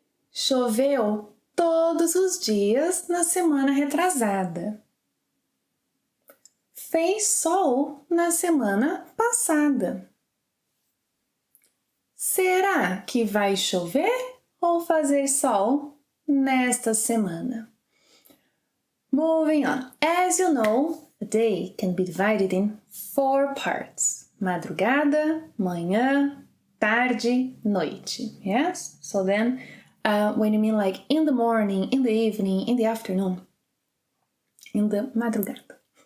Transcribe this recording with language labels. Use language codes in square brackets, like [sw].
[pt] Choveu todos os dias na semana retrasada. Fez sol na semana passada. Será que vai chover ou fazer sol nesta semana? [en] Moving on. As you know, a day can be divided in 4 parts. [pt] Madrugada, manhã, tarde, noite. [en] Yes? So then, when you mean like in the morning, in the evening, in the afternoon, in the madrugada.